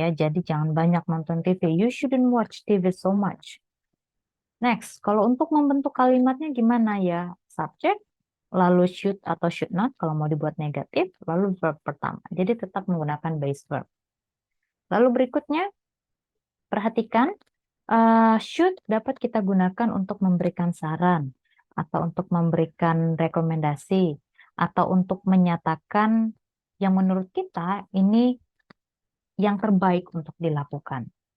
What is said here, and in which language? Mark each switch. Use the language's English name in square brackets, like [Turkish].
[Indonesian] Ya, jadi jangan banyak nonton TV. [English] You shouldn't watch TV so much. [Indonesian] Next, kalau untuk membentuk kalimatnya gimana ya? Subject, lalu should atau should not kalau mau dibuat negatif, lalu verb pertama. Jadi tetap menggunakan base verb. Lalu berikutnya, perhatikan, should dapat kita gunakan untuk memberikan saran, atau untuk memberikan rekomendasi, atau untuk menyatakan yang menurut kita ini yang terbaik untuk dilakukan.